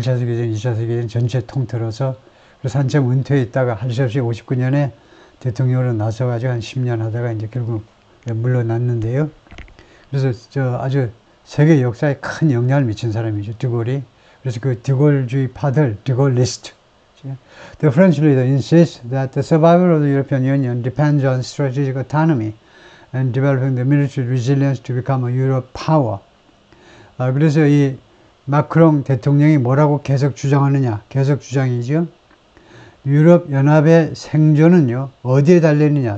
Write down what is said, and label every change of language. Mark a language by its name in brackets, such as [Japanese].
[Korean] 1차 세계대전, 2차 세계대전 전체 통틀어서 그래서 한참 은퇴해 있다가 할 수 없이 59년에 대통령으로 나서가지고 한 10년 하다가 이제 결국 물러났는데요. 그래서 아주 세계 역사에 큰 영향을 미친 사람이죠. 드골이. 그래서 그 드골주의 파들, 드골리스트. [English] The French leader insists that the survival of the European Union depends on strategic autonomy and developing the military resilience to become a Europe power. [Korean] 그래서 이 마크롱 대통령이 뭐라고 계속 주장하느냐? 계속 주장이죠. 유럽 연합의 생존은요, 어디에 달려있느냐?